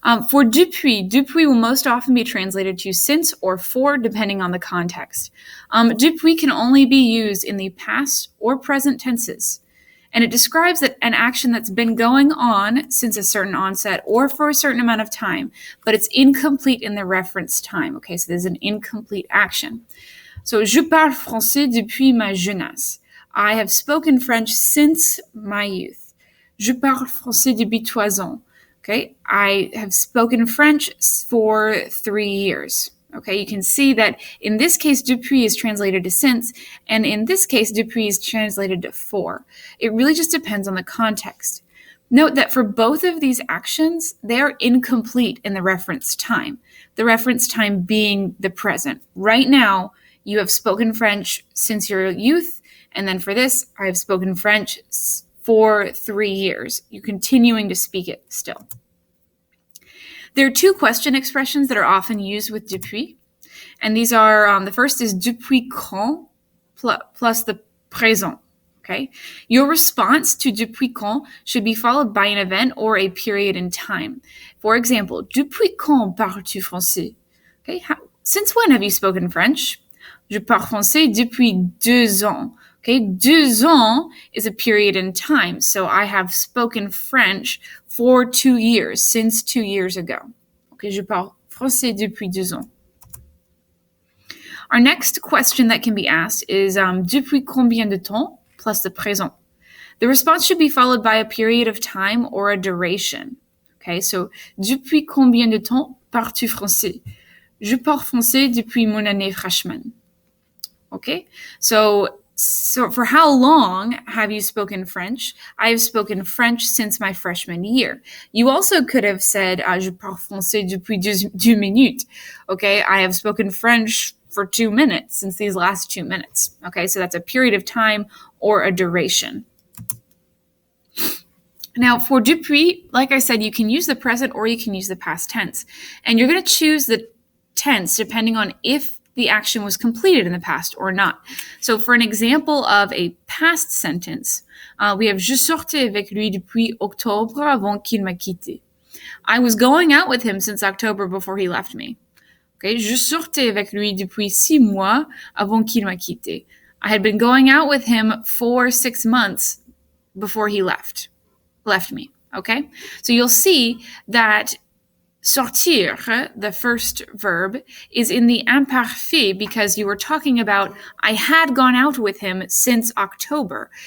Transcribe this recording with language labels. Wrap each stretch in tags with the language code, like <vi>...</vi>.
<en>For depuis will most often be translated to since or for, depending on the context. Depuis can only be used in the past or present tenses. And it describes an action that's been going on since a certain onset or for a certain amount of time, but it's incomplete in the reference time. Okay, so there's an incomplete action.</en> <fr>So, je parle français depuis ma jeunesse.</fr> <en>I have spoken French since my youth.</en> <fr>Je parle français depuis 3 ans.</fr> <en>Okay, I have spoken French for 3 years. Okay, you can see that in this case, depuis is translated to since, and in this case, depuis is translated to for. It really just depends on the context. Note that for both of these actions, they are incomplete in the reference time, the reference time being the present. Right now, you have spoken French since your youth, and then for this, I have spoken French for 3 years. You're continuing to speak it still. There are 2 question expressions that are often used with depuis, and these are, the first is</en> <fr>depuis quand</fr> <en>plus the présent, okay? Your response to depuis quand should be followed by an event or a period in time.</en> <fr>For example, depuis quand parles-tu français?</fr> <en>Okay, since when have you spoken French?</en> <fr>Je parle français depuis 2 ans.</fr> <en>Okay, 2 ans is a period in time, so I have spoken French for 2 years, since 2 years ago.</en> <fr>Okay, je parle français depuis 2 ans.</fr> <en>Our next question that can be asked is</en> <fr>depuis combien de temps</fr> <en>plus the présent. The response should be followed by a period of time or a duration.</en> <fr>Okay, so depuis combien de temps parles-tu français? Je parle français depuis mon année freshman.</fr> <en>Okay, so for how long have you spoken French? I have spoken French since my freshman year. You also could have said,</en> <fr>je parle français depuis 2 minutes.</fr> <en>Okay, I have spoken French for 2 minutes since these last 2 minutes. Okay, so that's a period of time or a duration. Now, for depuis, like I said, you can use the present or you can use the past tense. And you're going to choose the tense depending on if the action was completed in the past or not. So for an example of a past sentence, we have</en> <fr>je sortais avec lui depuis octobre avant qu'il m'a quitté.</fr> <en>I was going out with him since October before he left me.</en> <fr>Okay, je sortais avec lui depuis 6 mois avant qu'il m'a quitté.</fr> <en>I had been going out with him for 6 months before he left me. Okay, so you'll see that sortir, the first verb, is in the imparfait because you were talking about I had gone out with him since October.</en>